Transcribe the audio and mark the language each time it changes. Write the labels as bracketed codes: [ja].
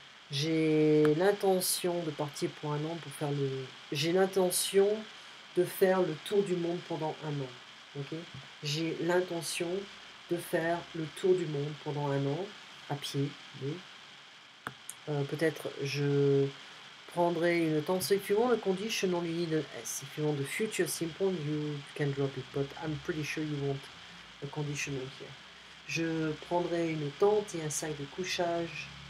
[fr] J'ai l'intention de partir pour un an pour faire j'ai l'intention de faire le tour du monde pendant un an. Okay. J'ai l'intention de faire le tour du monde pendant un an, à pied. Oui. Peut-être je prendrai une tente. [en] So if you want a condition, only need an S. If you want the future simple, you can drop it. But I'm pretty sure you want a conditional here. [fr] Je prendrai une tente et un sac de couchage.